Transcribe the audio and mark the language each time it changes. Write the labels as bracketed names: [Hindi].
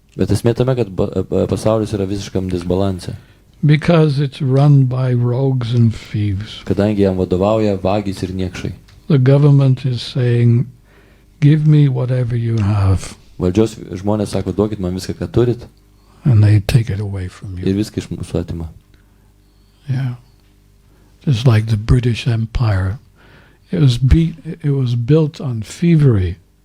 [Lithuanian] Bet esmė tame, kad pasaulis yra visiškam disbalanse. [English] Because it's run by rogues and thieves. [Lithuanian] Kadangi jam vadovauja vagys ir niekšai. [English] The government is saying, give me whatever you have. [Lithuanian] Valdžios žmonės sako, duokit man viską, ką turit. [English] And they take it away from you. [Lithuanian] Ir viską iš mūsų atima. [English] Yeah. Just like the British Empire. It was built on thievery.